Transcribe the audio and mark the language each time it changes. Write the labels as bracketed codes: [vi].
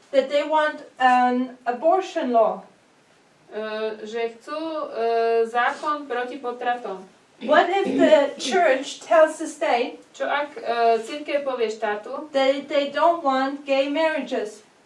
[en] that they want an abortion law? [sk] že chcú zákon proti potratom? [en] What if the church tells the state [sk] Čo ak cirkev povie štátu, [en] that they don't want gay marriages?